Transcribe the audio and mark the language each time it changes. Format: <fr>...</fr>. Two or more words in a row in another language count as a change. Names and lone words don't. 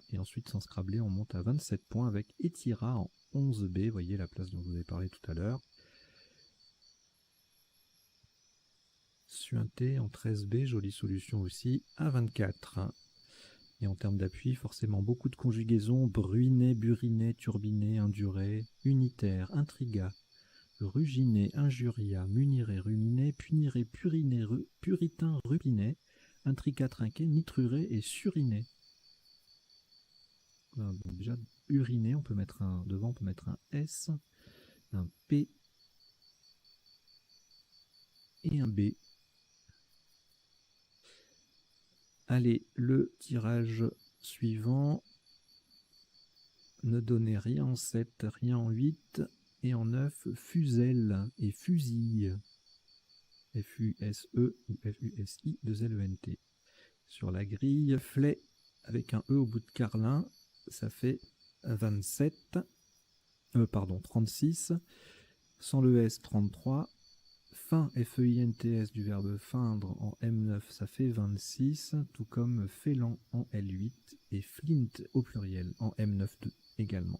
<fr>Et ensuite sans scrabler on monte à 27 points avec Etira en 11B, vous voyez la place dont je vous ai parlé tout à l'heure. Suinté en 13B, jolie solution aussi, à 24. Et en termes d'appui, forcément beaucoup de conjugaisons, bruiné, buriné, turbiné, induré, unitaire, intriga, ruginé, injuria, muniré, ruminé, puniré, puriné, puritain, rupiné, intrica, trinqué, nitruré et suriné. Voilà, donc déjà, uriné, on peut mettre un devant, on peut mettre un S, un P et un B. Allez, le tirage suivant ne donnait rien en 7, rien en 8 et en 9, fuselle et fusille. F-U-S-E ou F-U-S-I, 2-L-E-N-T. Sur la grille, flé avec un E au bout de carlin, ça fait 27, 36, sans le S, 33, fin, F-E-I-N-T-S du verbe feindre en M9, ça fait 26, tout comme félan en L8 et flint au pluriel en M9 également.</fr>